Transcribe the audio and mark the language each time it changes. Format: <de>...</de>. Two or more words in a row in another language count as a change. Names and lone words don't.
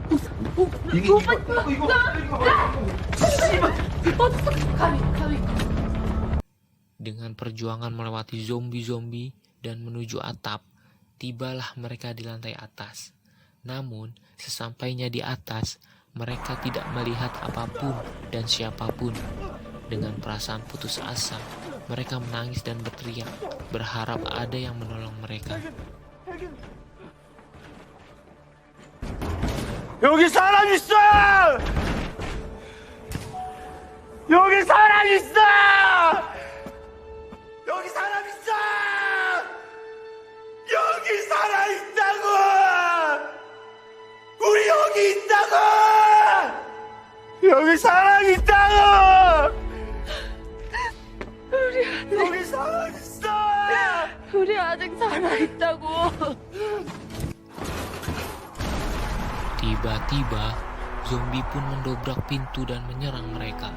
<id>Dengan perjuangan melewati zombie-zombie dan menuju atap, tibalah mereka di lantai atas. Namun, sesampainya di atas, mereka tidak melihat apapun dan siapapun. Dengan perasaan putus asa, mereka menangis dan berteriak, berharap ada yang menolong mereka.</id> <ko>여기 사람 있어! 여기 사람 있어! 여기 사람 있어! 여기 사람 있다고! 우리 여기 있다고! 여기 사람 있다고! 여기 사람 있어! 우리 아직 살아있다고.</ko> <id>Tiba-tiba, zombie pun mendobrak pintu dan menyerang mereka.</id>